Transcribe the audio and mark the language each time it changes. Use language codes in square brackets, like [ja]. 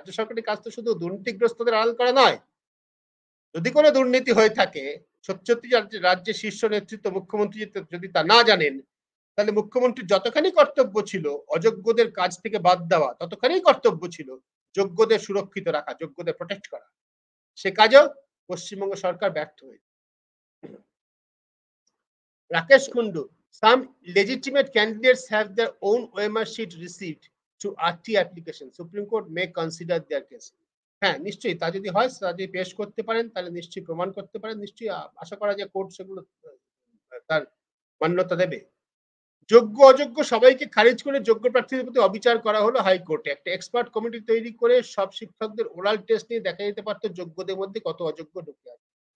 [bn] রাজ্য সরকারের কাজ তো শুধু দুর্নীতিগ্রস্তদের আড়াল করা নয়। যদি কোনো দুর্নীতি হয়ে থাকে, সত্যি রাজ্যের শীর্ষ নেতৃত্ব, মুখ্যমন্ত্রী যদি তা না জানেন, তাহলে মুখ্যমন্ত্রীর যতখানি কর্তব্য ছিল অযোগ্যদের কাজ থেকে বাদ দেওয়া, ততখানি কর্তব্য ছিল যোগ্যদের সুরক্ষিত রাখা, যোগ্যদের প্রোটেক্ট করা। সে কাজেও পশ্চিমবঙ্গ সরকার ব্যর্থ হয়েছে। [en] Rakesh Kundu, some legitimate candidates have their own OMR sheet received through RT application. Supreme Court may consider their case. [bn] হ্যাঁ, নিশ্চয়ই তা যদি হয়, তা যদি পেশ করতে পারেন, তাহলে নিশ্চয়ই প্রমাণ করতে পারেন, নিশ্চয়ই আশা করা যায় কোর্ট সেগুলো তার মান্যতা দেবে। যোগ্য অযোগ্য সবাইকে খারিজ করে যোগ্য প্রার্থীদের প্রতি অবিচার করা হলো হাইকোর্টে। একটা এক্সপার্ট কমিটি তৈরি করে সব শিক্ষকদের ওরাল টেস্ট নিয়ে দেখা যেতে পারতো যোগ্যদের মধ্যে কত অযোগ্য ঢুকে আছে।